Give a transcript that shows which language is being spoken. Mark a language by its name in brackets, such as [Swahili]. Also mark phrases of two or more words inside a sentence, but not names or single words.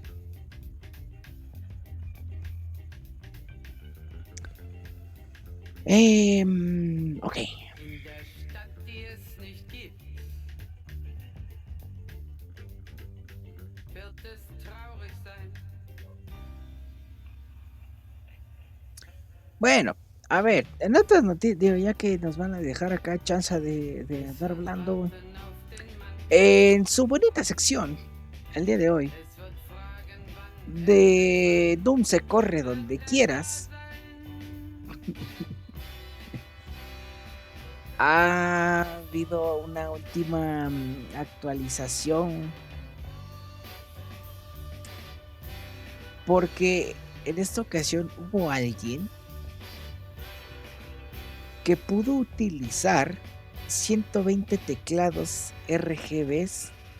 [German] Ok. In der Stadt, die es nicht gibt. Wird es traurig sein? [Spanish] Bueno, a ver, en otras noticias, digo, ya que nos van a dejar acá chance de andar hablando, güey. [German] Warten auf den Mann. [Spanish] En su bonita sección, el día de hoy, [German] Es wird fragen, wann [Spanish] de Doom se corre donde quieras, ha habido una última actualización, porque en esta ocasión hubo alguien que pudo utilizar 120 teclados RGBs